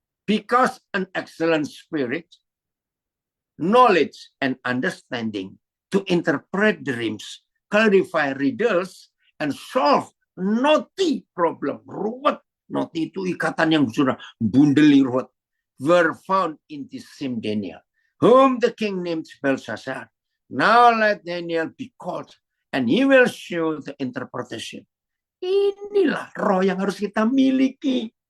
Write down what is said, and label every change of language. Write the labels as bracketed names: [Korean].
[English] Because an excellent spirit, knowledge and understanding to interpret dreams, clarify riddles, and solve knotty problem. [Indonesian] Ruwet. Knotty itu ikatan yang sudah bundeli ruwet. [English] Were found in this same Daniel, whom the king named Belshazzar. Now let Daniel be called, and he will show the interpretation. [Indonesian] Inilah roh yang harus kita miliki.